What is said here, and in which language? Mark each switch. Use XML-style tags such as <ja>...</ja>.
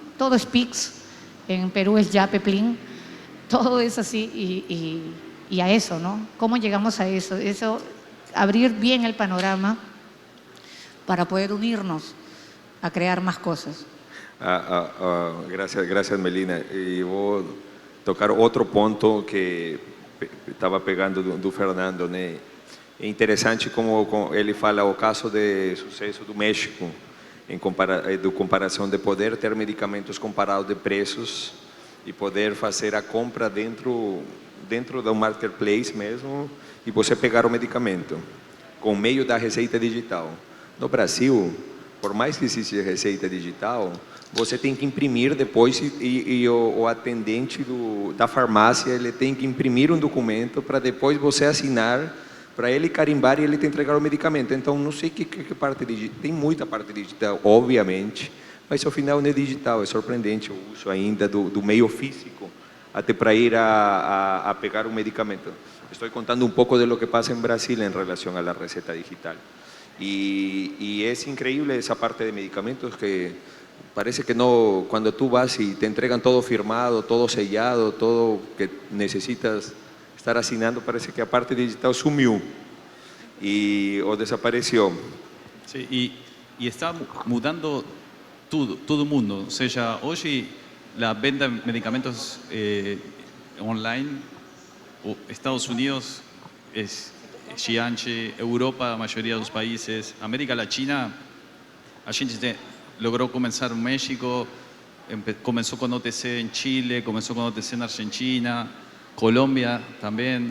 <es>Todo es Pix, en Perú es Yape, Plin, todo es así y a eso, ¿no? ¿Cómo llegamos a eso? Eso, abrir bien el panorama para poder unirnos a crear más cosas. Gracias Melina.</es> <pt>E vou tocar outro ponto que estava pegando do Fernando, né? É interessante como ele fala o caso de sucesso do México, do comparação de poder ter medicamentos comparados de preços e poder fazer a compra dentro do marketplace mesmo e você pegar o medicamento com meio da receita digital. No Brasil, por mais que exista receita digital, você tem que imprimir depois e o atendente da farmácia ele tem que imprimir um documento para depois você assinar, para ele carimbar e ele te entregar o medicamento. Então, não sei que parte digital, tem muita parte digital, obviamente, mas ao final não é digital, é surpreendente o uso ainda do meio físico, até para ir a pegar o medicamento. Estou contando um pouco de lo que passa em Brasil em relação à receta digital.</pt> <es>Y es increíble esa parte de medicamentos que parece que no, cuando tú vas y te entregan todo firmado, todo sellado, todo que necesitas estar asignando, parece que a parte digital sumió o desapareció. Sí, y está mudando todo el mundo. O sea, hoy la venta de medicamentos online, Estados Unidos es gigante, Europa,</es> <pt>a maioria dos países, América Latina, a gente logrou começar no México, começou com OTC em Chile, começou com OTC na Argentina, Colômbia também.</pt>